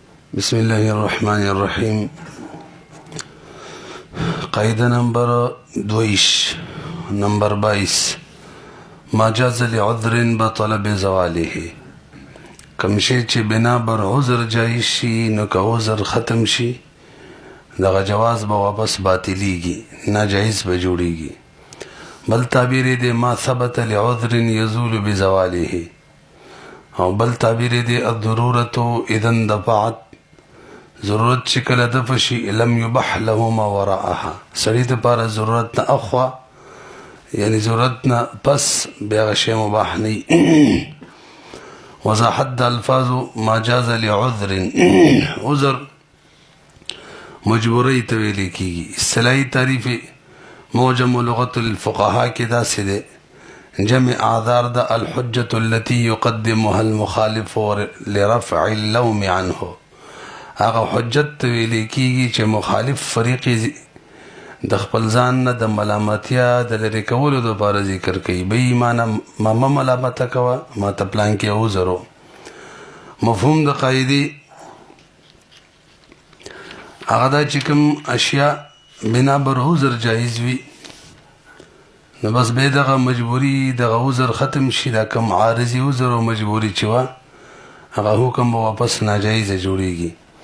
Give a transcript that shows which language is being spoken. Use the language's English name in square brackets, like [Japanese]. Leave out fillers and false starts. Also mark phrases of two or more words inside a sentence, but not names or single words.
[Arabic] بسم الله الرحمن الرحيم. [Pashto] قاعده نمبر 22 نمبر 22 [Arabic] ما جاز لعذر بطل بزواله. [Pashto] کم شی چې بنا بر عذر جایز شي نو که عذر ختم شي دغه جواز به واپس باطلیږي، ناجایز به جوړیږي. بل تعبیر دی [Arabic] ما ثبت لعذر يزول بزواله، [Pashto] او بل تعبیر دی [Arabic] الضرورت اذا اندفعت، [Pashto] ضرورت چې کله دفع شي [Arabic] لم يبح له ما وراءها، [Pashto] سړي دپاره ضرورت نه اخوا یعنی ضرورت نه پس بیا هغه شی مباح نه. وضاحت د الفاظو [Arabic] ما جاز لعذر، [Pashto] عذر مجبوری ته ویل کېږي. اصطلاحي تعریف موجم لغت الفقهاء کې داسې دی: جمع اعذار د [Arabic] الحجة التي يقدمها المخالف لرفع اللوم عنه. [Pashto] هغه حجت ته ویل کېږي چې مخالف فریق د خپل ځان نه د ملامتیا د لرې کولو دپاره ذکر کوي. بې ایمانه ما مه ملامته کوه، ما ته پلان کې عذر و. مفهوم د قاعدې هغه دا چې کوم اشیا بنا بر عذر جایز وي نو بس به دغه مجبوري دغه عذر ختم شي، دا کوم عارضي عذر او مجبوري چې وه هغه حکم به واپس ناجایزه جوړیږي.